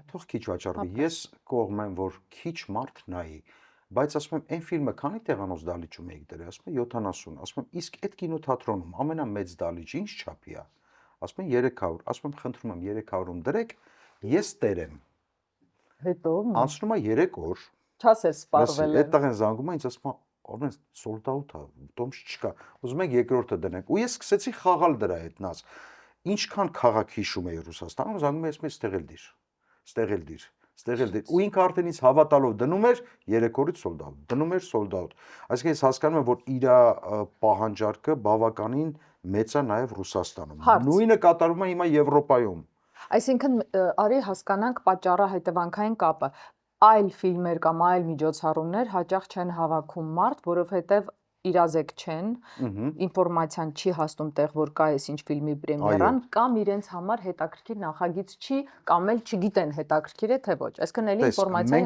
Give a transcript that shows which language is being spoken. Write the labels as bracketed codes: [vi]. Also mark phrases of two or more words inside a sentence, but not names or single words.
[hy] թող քիչ վաճառվի։ Ես կողմ եմ, որ քիչ մարդ նայի, բայց ասում եմ այն ֆիլմը քանի տեղանոց դալիճում եք դրել, ասում եմ 70, ասում եմ իսկ այդ կինոթատրոնում ամենամեծ դալիճը ինչ չափի է, ասում են 300, ասում եմ խնդրում եմ 300-ում դրեք, ես տեր եմ։ Հետո Անցնում է 3 օր, չասես լսի, սպառվել են։ այդտեղ են զանգում ինձ ասում են օրեն [en] sold out [hy] է, տոմս չկա։ Ուզում եք երկրորդը դնենք։ Ու ես սկսեցի խաղալ դրա հետ նած։ Ինչքան քաղաք հիշում էի Ռուսաստանում, զանգում էի ասում ստեղ էլ դիր։ Ստեղ էլ դիր, ստեղ էլ դիր։ Ու ինքը արդեն ինձ հավատալով դնում էր 3 օրից [en] sold out, [hy] դնում էր [en] sold out։ [hy] Այսինքն ես հասկանում եմ, որ իր պահանջարկը բավականին մեծ է նաև Ռուսաստանում։ Նույնը կատարվում է հիմա Եվրոպայում։ Այսինքն արի հասկանանք պատճառահետևանքային կապը։ Այլ ֆիլմեր կամ այլ միջոցառումներ հաճախ չեն հավաքում մարդ, որովհետև իրազեկ չեն, ինֆորմացիան չի հասնում տեղ, որ կա այս ինչ ֆիլմի պրեմիերան, կամ իրենց համար հետաքրքիր նախագիծ չի, կամ էլ չգիտեն հետաքրքիր է թե ոչ։ Այսինքն էլի ինֆորմացիայի